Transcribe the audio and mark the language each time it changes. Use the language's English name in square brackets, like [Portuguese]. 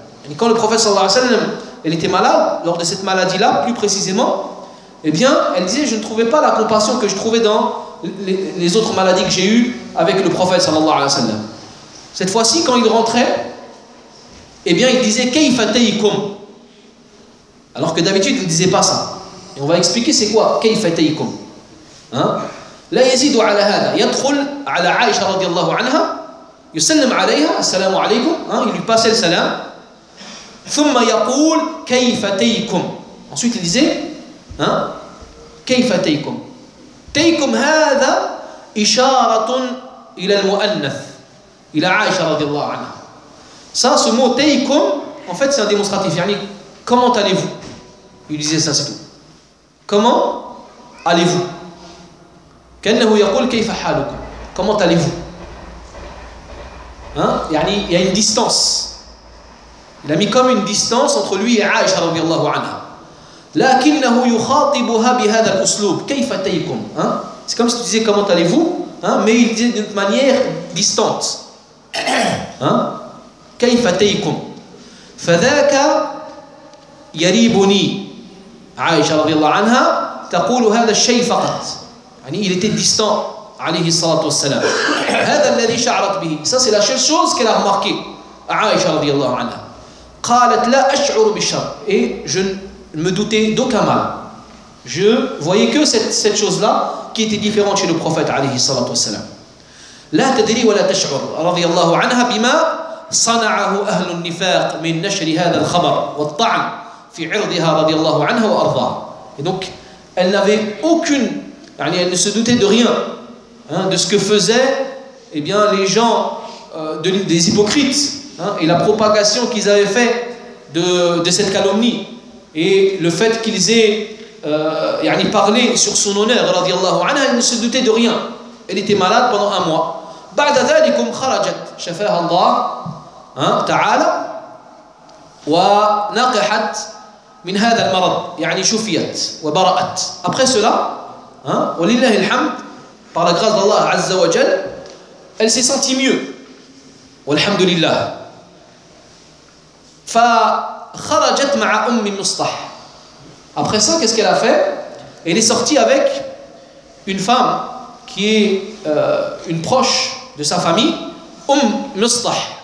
[French] Et quand le prophète sallallahu alayhi wa sallam elle était malade, lors de cette maladie là plus précisément, eh bien elle disait je ne trouvais pas la compassion que je trouvais dans les autres maladies que j'ai eues avec le prophète sallallahu alayhi wa sallam. Cette fois-ci quand il rentrait, eh bien il disait [Arabic] كيف تيكم, [French] alors que d'habitude il ne disait pas ça. Et on va expliquer c'est quoi [Arabic] كيف تيكم. لا يزيد على هذا يدخل على عائشة رضي الله عنها يسلم عليها السلام عليكم. [French] Il lui passait le salam. [Arabic] ثم يقول كيف تيكم. [French] Ensuite il disait, hein, [Arabic] كيف تيكم. تيكم هذا إشارة إلى المؤنث إلى عائشة رضي الله عنها. [French] Ça, ce mot تيكم, en fait c'est un démonstratif. يعني comment allez-vous? Il disait ça, c'est tout. Comment allez-vous? [Arabic] كأنه يقول كيف حالك؟ [French] Comment allez-vous? Hein? Il y a une distance. Il a mis comme une distance entre lui et Aïcha رضي الله عنها. [Arabic] لكنه يخاطبها بهذا الأسلوب. كيف تيكم? Hein? [French] C'est comme si tu disais comment allez-vous? Hein? Mais il disait d'une manière distante. Hein? [Arabic] كيف تيكم? فذاك يريبني عائشة رضي الله عنها تقول هذا الشيء فقط. [French] يعني il était distant عليه الصلاة والسلام. [Arabic] هذا الذي شعرت به. [French] Ça c'est la seule chose qu'elle a remarqué. [Arabic] عائشة رضي الله عنها. قالت لا أشعر بالشر. [French] Et je ne me doutais d'aucun mal. Je voyais que cette chose-là qui était différente chez le prophète عليه الصلاة والسلام. [Arabic] لا تدري ولا تشعر رضي الله عنها بما صنعه أهل النفاق من نشر هذا الخبر والطعن في عرضها رضي الله عنها وأرضاه. [French] Donc elle n'avait aucune, يعني elle ne se doutait de rien, hein, de ce que faisaient, eh bien les gens des hypocrites, hein, et la propagation qu'ils avaient fait de cette calomnie et le fait qu'ils aient يعني parlé sur son honneur رضي الله عنها. Elle ne se doutait de rien. Elle était malade pendant un mois. [Arabic] بعد ذلك خرجت شفاها الله تعالى ونقحت من هذا المرض يعني شفيت وبرأت. [French] Après cela, hein, ولله الحمد, par la grâce d'Allah عز وجل, elle s'est sentie mieux. [Arabic] والحمد لله. فخرجت مع أم مصطح. [French] Après ça, qu'est-ce qu'elle a fait? Elle est sortie avec une femme qui est une proche de sa famille, Umm Mustah.